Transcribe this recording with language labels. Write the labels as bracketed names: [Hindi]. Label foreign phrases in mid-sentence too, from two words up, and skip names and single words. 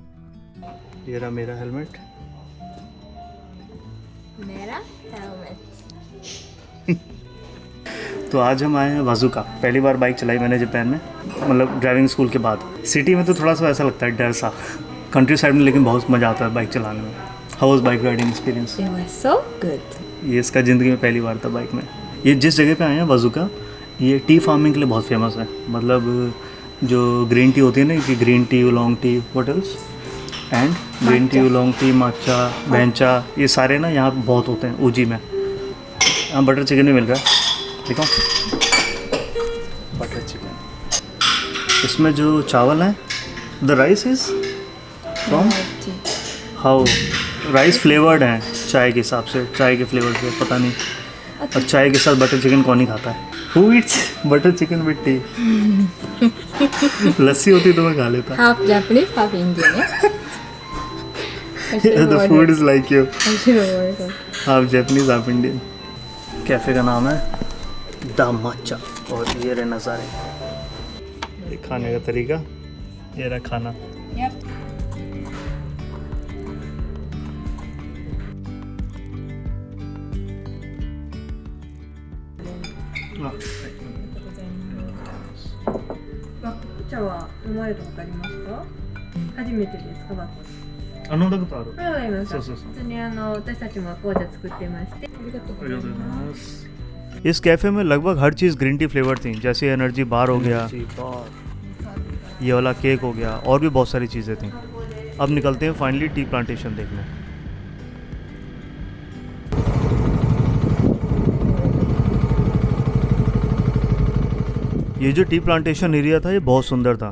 [Hindi] ये रहा मेरा हेलमेट। तो आज हम आए हैं वज़ूका। पहली बार बाइक चलाई मैंने जापान में, मतलब [English] driving school [Hindi] के बाद। सिटी में तो थोड़ा सा ऐसा लगता है डर सा, [English] country side [Hindi] में लेकिन बहुत मज़ा आता है बाइक चलाने में। [English] How was bike riding experience? It was so good. [Hindi] ये इसका ज़िंदगी में पहली बार था बाइक में। ये जिस जगह पे आए हैं वज़ूका, ये [English] tea farming [Hindi] के लिए बहुत फेमस है। मतलब जो [English] green tea [Hindi] होती है ना, कि [English] green tea, oolong tea, what else, and green tea, oolong tea, [Japanese] 抹茶、番茶, [Hindi] ये सारे ना यहाँ बहुत होते हैं ऊजी में। यहाँ [English] butter chicken [Hindi] भी मिल रहा है, देखो [English] butter chicken. [Hindi] इसमें जो चावल है, [English] the rice is from how, rice flavoured [Hindi] है चाय के हिसाब से, चाय के फ्लेवर से, पता नहीं। और चाय के साथ [English] butter chicken [Hindi] कौन ही खाता है? [English] Who eats butter chicken with tea? [Hindi] लस्सी होती तो मैं खा लेता। [English] Half Japanese, half Indian. The food is like you. Yeah? Half Japanese half Indian. [Hindi] कैफ़े का नाम है द माचा। और ये रहे नज़ारे, ये खाने का तरीका, ये रहा खाना। [English] Yep. [Hindi] हाँ, [Japanese] バック茶は飲まれたことありますか？初めてですか、バック。飲んだことある。これはありますか？そうそうそう。普通に私たちも紅茶作ってまして。ありがとうございます。 [Hindi] इस कैफ़े में लगभग हर चीज़ [English] green tea flavour [Hindi] थी, जैसे [English] energy bar [Hindi] हो गया, ये वाला केक हो गया, और भी बहुत सारी चीज़ें थी। अब निकलते हैं फाइनली [English] tea plantation [Hindi] देखने। ये जो [English] tea plantation area [Hindi] था ये बहुत सुंदर था।